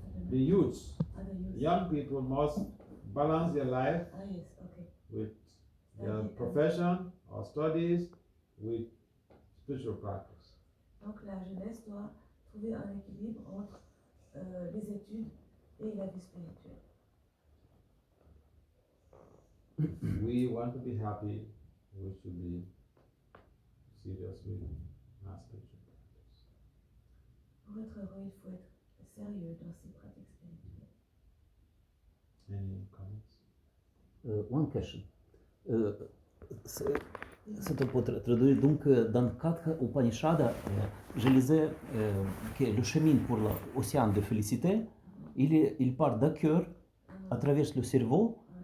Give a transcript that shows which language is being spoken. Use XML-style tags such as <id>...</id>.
<en>The youths, young people must balance their life with their profession or studies with spiritual practice.</en> <fr>Donc la jeunesse doit trouver un équilibre entre les études et la vie spirituelle.</fr> <en>We want to be happy, we should be serious with our spiritual practice.</en> <fr>Pour être heureux, il faut être sérieux dans ses pratiques spirituelles.</fr> <en>Any comments? One question.</en> <fr>C'est pour traduire, donc dans quatre Upanishads, je lisais que le chemin pour l'océan de félicité, il part d'un cœur à travers le cerveau.</fr>